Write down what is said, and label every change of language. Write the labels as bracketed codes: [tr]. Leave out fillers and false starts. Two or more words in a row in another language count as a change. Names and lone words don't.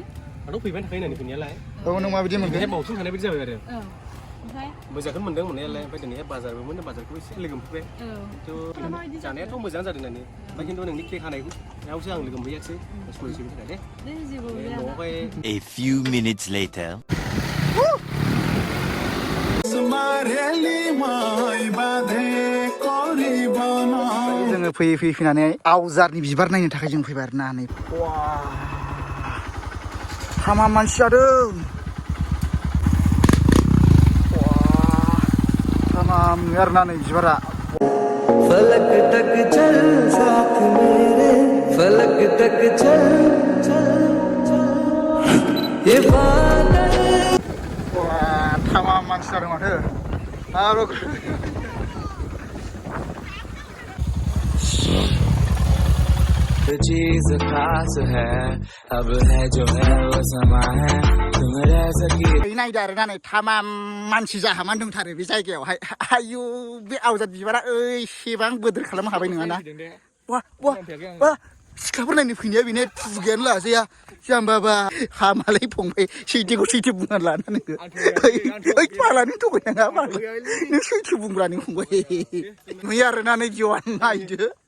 [brx] आंथ' फैबाय थाखायो होननानै फैनायालाय औ नों माबायदि मोनखो बावथिं थानाय बायदि जाबाय आरो ओमफ्राय मोजांखौनो मोनदों मोननायालाय ओमफ्राय दिनैहाय बाजारबो मोनो बाजारखौ एसे लोगो मोनफैबाय खिन्थु जानायाथ' मोजां जादों होननानै ओमफ्राय खिन्थु नोंनि केक हानायखौसो आं लोगो मोनहैयाखिसै सरिनि थाखाय दे न'आवहाय [en] A few minutes later [brx] जोङो फैयै फैनानै आवजारनि बिबार नायनो थाखाय जों फैबाय आरोना नै वा हामा मानसि जादों हामाम आरोना नै बिबारा [hi] फलक तक चल साथ मेरे फलक तक चल ये बादल [brx] wah tamam मानसि जादों माथो आरो [hi] चीज खास है अब है जो है वो समा है तुम रह सकी [brx] नायदो आरोना नै tamam मानसि जाहामान दंथारो बे जायगायावहाय आयु बे आवजार बिबारा एसेबां बोदोर खालामनो हाबाय नङाना वा सिख्लाफोर नायनो फैनाया बेनो थुगायानो लाजाया जाम्बाबा हामालै फंबाय सैथोखौ सैथो बुंनानै लाना नोङो ओइ फाला नों थगायनाङा फाग्ला नों सैथो बुंग्रा नों फंबाय नुयो आरोना नै जिउआ नायदो